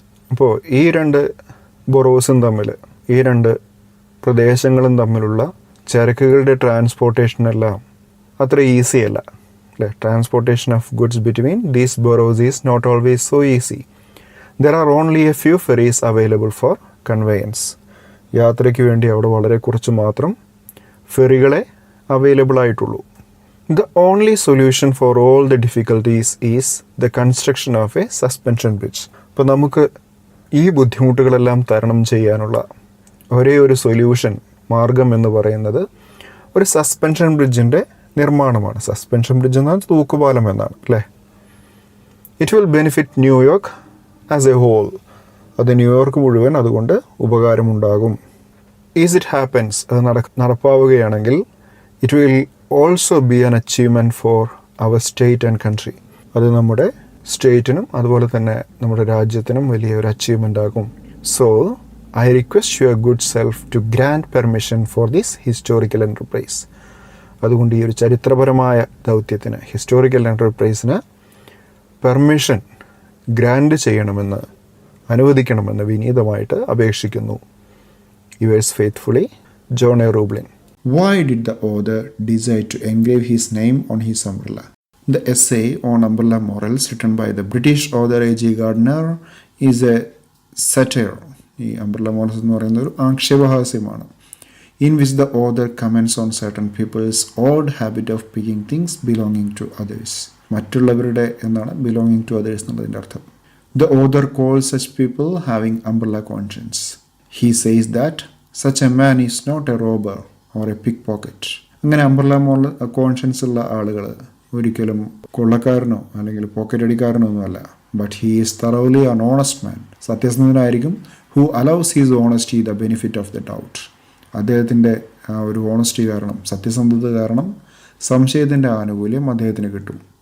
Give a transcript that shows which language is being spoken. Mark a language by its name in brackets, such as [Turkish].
[Malayalam] അപ്പോൾ ഈ 2 ബൊറോസും തമ്മിൽ, ഈ 2 പ്രദേശങ്ങളും തമ്മിലുള്ള ചരക്കുകളുടെ ട്രാൻസ്പോർട്ടേഷനെല്ലാം അത്ര ഈസി അല്ല, അല്ലേ? [English] Transportation of goods between these boroughs is not always so easy. There are only a few ferries available for conveyance. [Malayalam] യാത്രയ്ക്ക് വേണ്ടി അവിടെ വളരെ കുറച്ച് മാത്രം ഫെറികളെ അവൈലബിൾ ആയിട്ടുള്ളൂ. [English] The only solution for all the difficulties is the construction of a suspension bridge. [Malayalam] അപ്പോൾ നമുക്ക് ഈ ബുദ്ധിമുട്ടുകളെല്ലാം തരണം ചെയ്യാനുള്ള ഒരേ ഒരു സൊല്യൂഷൻ, മാർഗം എന്ന് പറയുന്നത് ഒരു സസ്പെൻഷൻ ബ്രിഡ്ജിൻ്റെ നിർമ്മാണമാണ്. സസ്പെൻഷൻ ബ്രിഡ്ജ് എന്നാൽ തൂക്കുപാലം എന്നാണ്, അല്ലേ? [English] It will benefit New York as a whole. [Malayalam] അത് ന്യൂയോർക്ക് മുഴുവൻ അതുകൊണ്ട് ഉപകാരമുണ്ടാകും. [English] is it happens, [Malayalam] അത് നടപ്പാവുകയാണെങ്കിൽ [English] It will also be an achievement for our state and country. [Malayalam] അത് നമ്മുടെ സ്റ്റേറ്റിനും അതുപോലെ തന്നെ നമ്മുടെ രാജ്യത്തിനും വലിയ ഒരു അച്ചീവ്മെൻ്റ് ആകും. [English] So I request your good self to grant permission for this historical enterprise. [Malayalam] അതുകൊണ്ട് ഈ ഒരു ചരിത്രപരമായ ദൗത്യത്തിന്, ഹിസ്റ്റോറിക്കൽ എൻ്റർപ്രൈസിന് പെർമിഷൻ ഗ്രാൻഡ് ചെയ്യണമെന്ന്, അനുവദിക്കണമെന്ന് വിനീതമായിട്ട് അപേക്ഷിക്കുന്നു. [English] Yours faithfully, John A Roebling. Why did the author decide to engrave his name on his umbrella? The essay on umbrella morals written by the British author A.G. Gardiner is a satire. [Malayalam] ഈ umbrella morals എന്ന് പറയുന്ന ഒരു ആക്ഷേപഹാസ്യമാണ്. [English] In which the author comments on certain people's odd habit of picking things belonging to others. [Malayalam] മറ്റുള്ളവരുടെ എന്നാണ് [English] belonging to others [Malayalam] എന്നുള്ളതിൻ്റെ അർത്ഥം. [English] The author calls such people having umbrella conscience. He says that such a man is not a robber or a pickpocket. [Malayalam] അങ്ങനെ umbrella conscience ഉള്ള ആളുകൾ ഒരിക്കലും കൊള്ളക്കാരനോ അല്ലെങ്കിൽ pocket അടിക്കാരനോ ഒന്നുമല്ല. [English] But he is thoroughly an honest man. [Malayalam] സത്യസന്ധനായിരിക്കും. [English] Who allows his honesty the benefit of the doubt. [Malayalam] അദ്ദേഹത്തിൻ്റെ ആ ഒരു honesty കാരണം, സത്യസന്ധത കാരണം സംശയത്തിൻ്റെ ആനുകൂല്യം അദ്ദേഹത്തിന് കിട്ടും.